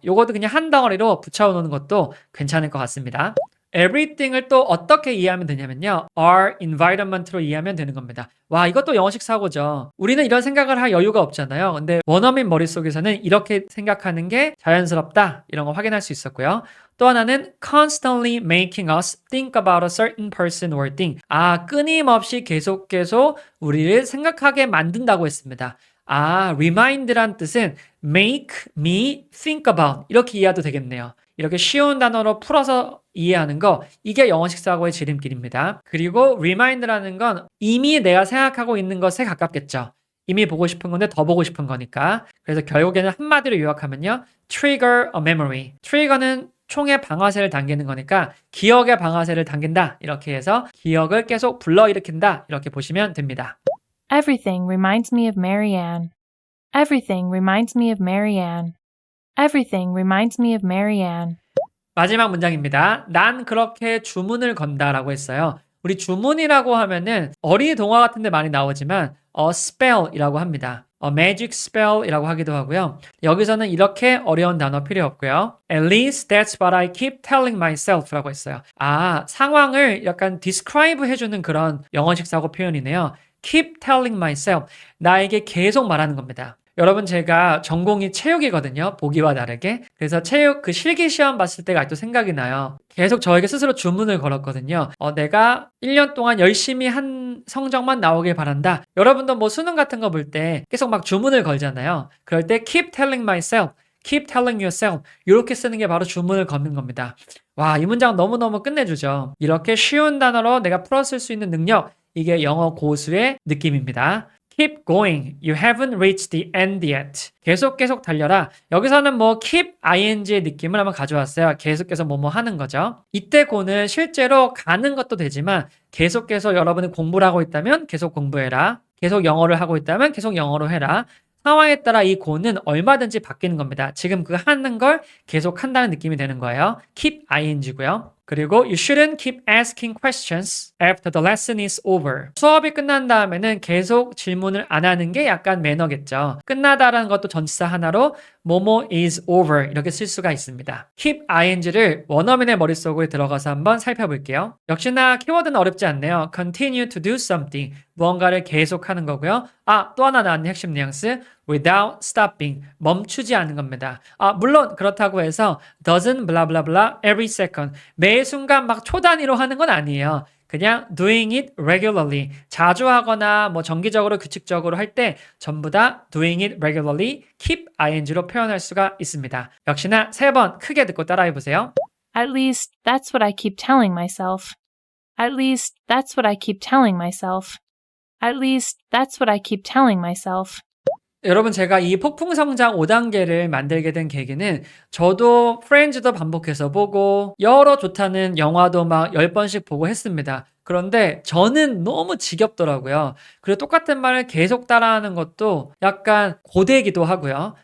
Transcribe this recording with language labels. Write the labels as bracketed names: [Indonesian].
[Korean] 요것도 그냥 한 덩어리로 붙여놓는 것도 괜찮을 것 같습니다. everything을 또 어떻게 이해하면 되냐면요. [English] our environment로 [Korean] 이해하면 되는 겁니다. 와, 이것도 영어식 사고죠. 우리는 이런 생각을 할 여유가 없잖아요. 근데 원어민 머릿속에서는 이렇게 생각하는 게 자연스럽다. 이런 거 확인할 수 있었고요. 또 하나는 [English] constantly making us think about a certain person or thing. [Korean] 끊임없이 계속 우리를 생각하게 만든다고 했습니다. remind란 뜻은 [English] make me think about [Korean] 이렇게 이해해도 되겠네요. 이렇게 쉬운 단어로 풀어서 이해하는 거 이게 영어식 사고의 지름길입니다. 그리고 remind라는 건 이미 내가 생각하고 있는 것에 가깝겠죠. 이미 보고 싶은 건데 더 보고 싶은 거니까. 그래서 결국에는 한마디로 요약하면요. [English] trigger a memory. [Korean] trigger는 총의 방아쇠를 당기는 거니까 기억의 방아쇠를 당긴다. 이렇게 해서 기억을 계속 불러일으킨다. 이렇게 보시면 됩니다. [English] Everything reminds me of Marianne. Everything reminds me of Marianne. Everything reminds me of Marianne. [Korean] 마지막 문장입니다. 난 그렇게 주문을 건다라고 했어요. 우리 주문이라고 하면은 어린이 동화 같은 데 많이 나오지만 spell이라고 합니다. magic spell이라고 하기도 하고요. 여기서는 이렇게 어려운 단어 필요 없고요. [English] At least that's what I keep telling myself [Korean] 라고 했어요. 상황을 약간 describe 해주는 그런 영어식 사고 표현이네요. [English] Keep telling myself. [Korean] 나에게 계속 말하는 겁니다. 여러분 제가 전공이 체육이거든요. 보기와 다르게. 그래서 체육 그 실기시험 봤을 때가 아직도 생각이 나요. 계속 저에게 스스로 주문을 걸었거든요. 내가 1년 동안 열심히 한 성적만 나오길 바란다. 여러분도 뭐 수능 같은 거 볼 때 계속 막 주문을 걸잖아요. 그럴 때 [English] keep telling myself, keep telling yourself [Korean] 이렇게 쓰는 게 바로 주문을 거는 겁니다. 와, 이 문장 너무너무 끝내주죠. 이렇게 쉬운 단어로 내가 풀었을 수 있는 능력 이게 영어 고수의 느낌입니다. [English] Keep going. You haven't reached the end yet. [Korean] 계속 달려라. 여기서는 뭐 keep ing의 느낌을 한번 가져왔어요. 계속해서 뭐뭐 하는 거죠. 이때 고는 실제로 가는 것도 되지만 계속해서 여러분이 공부를 하고 있다면 계속 공부해라. 계속 영어를 하고 있다면 계속 영어로 해라. 상황에 따라 이 고는 얼마든지 바뀌는 겁니다. 지금 그 하는 걸 계속 한다는 느낌이 되는 거예요. keep ing고요. 그리고 [English] you shouldn't keep asking questions after the lesson is over. [Korean] 수업이 끝난 다음에는 계속 질문을 안 하는 게 약간 매너겠죠. 끝나다라는 것도 전치사 하나로 뭐뭐 is over 이렇게 쓸 수가 있습니다. keep ing를 원어민의 머릿속에 들어가서 한번 살펴볼게요. 역시나 키워드는 어렵지 않네요. [English] continue to do something. [Korean] 무언가를 계속하는 거고요. 또 하나 나왔네 핵심 뉘앙스. [English] without stopping. [Korean] 멈추지 않는 겁니다. 물론 그렇다고 해서 [English] doesn't blah blah blah every second. [Korean] 매 순간 막 초 단위로 하는 건 아니에요. [English] 그냥 doing it regularly. [Korean] 자주 하거나 뭐 정기적으로 규칙적으로 할 때 전부 다 [English] doing it regularly [Korean] keep ing로 표현할 수가 있습니다. 역시나 3번 크게 듣고 따라해 보세요. [English] At least that's what I keep telling myself. At least that's what I keep telling myself. At least that's what I keep telling myself. [Korean] 여러분 제가 이 폭풍 성장 5단계를 만들게 된 계기는 저도 프렌즈도 반복해서 보고 여러 좋다는 영화도 막 10번씩 보고 했습니다. 그런데 저는 너무 지겹더라고요. 그리고 똑같은 말을 계속 따라하는 것도 약간 고되기도 하고요.